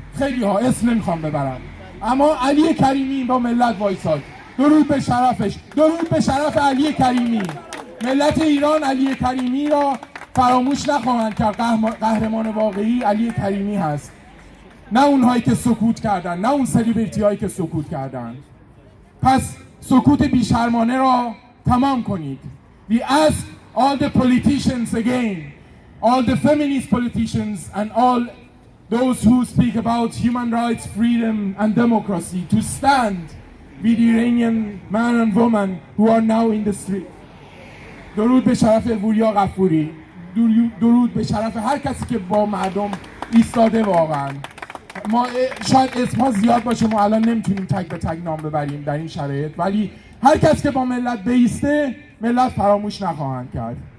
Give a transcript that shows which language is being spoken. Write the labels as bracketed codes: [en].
[fa] خیلی ها اسم نمیخوام ببرم، اما علی کریمی با ملت وایساد، درود به شرفش، درود به شرف علی کریمی. ملت ایران علی کریمی را فراموش نخواهند کرد. قهرمان واقعی علی کریمی هست، نه اونهایی که سکوت کردن، نه اون سلیبریتی هایی که سکوت کردن. پس سکوت بیشرمانه را تمام کنید. [en] We ask all the politicians again, all the feminist politicians and all those who speak about human rights, freedom and democracy to stand with the Iranian men and women who are now in the street. [fa] درود به شرف وریا غفوری، درود به شرف هر کسی که با مردم ایستاده. واقعا ما شاید اسمها زیاد باشه، ما الان نمیتونیم تک به تک نام ببریم در این شرایط، ولی هر کس که با ملت بیسته ملت فراموش نخواهند کرد.